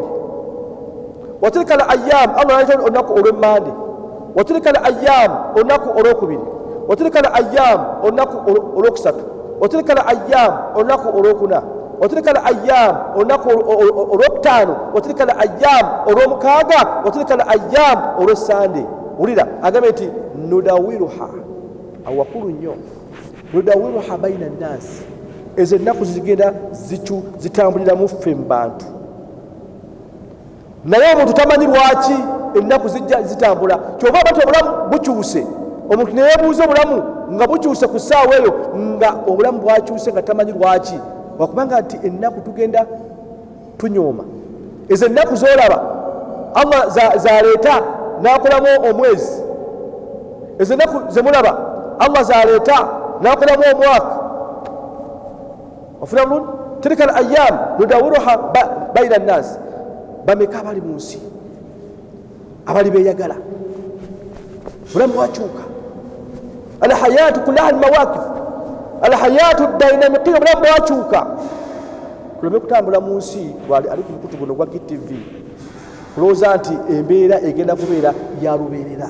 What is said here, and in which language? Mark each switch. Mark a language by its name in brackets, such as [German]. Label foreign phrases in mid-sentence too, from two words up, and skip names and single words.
[Arabic] وتلك الأيام, [Ganda] Allah yaleeta olunaku olw'emmande. [Arabic] وتلك الأيام, [Ganda] olunaku olwokubiri. [Arabic] وتلك الأيام, [Ganda] olunaku olwokusatu. [Arabic] وتلك الأيام, [Ganda] olunaku olwokuna. [Arabic] وتلك الأيام, [Ganda] olunaku olwokutaano. [Arabic] وتلك الأيام, olw'omukaaga. وتلك الأيام, [Ganda] olw'essande. Wulira agambe nti nudawiruha, awakulu nnyo, [Arabic] نداولها بين الناس, [Ganda] ezo ennaku zigenda zitambuliramu ffe mu bantu. Naye omuntu tamanyi lwaki ennaku zijja zitambula. Kyova bati obulamu bukyuse, omuntu ne yeebuuza obulamu nga bukyuse ku ssaawa eyo, nga obulamu bwakyuse nga tamanyi lwaki. Wakubanga nti ennaku tugenda tunyooma. Ezo ennaku z'olaba Allah zaleeta n'akolamu omwezi, ezo ennaku ze mulaba Allah zaleeta n'akolamu omwaka. Ofuna bulungi? [Arabic] تلك الأيام نداولها بين الناس. [Ganda] Bameka abali mu nsi abali beeyagala, bulamu bwakyuka. [Arabic] الحياة كلها المواقف، الحياة ديناميكية, [Ganda] bulamu bwakyuka. Tuleme kutambula mu nsi ali ku mukutu guno gwa GTV kulowooza nti embeera egenda kubeera ya lubeerera.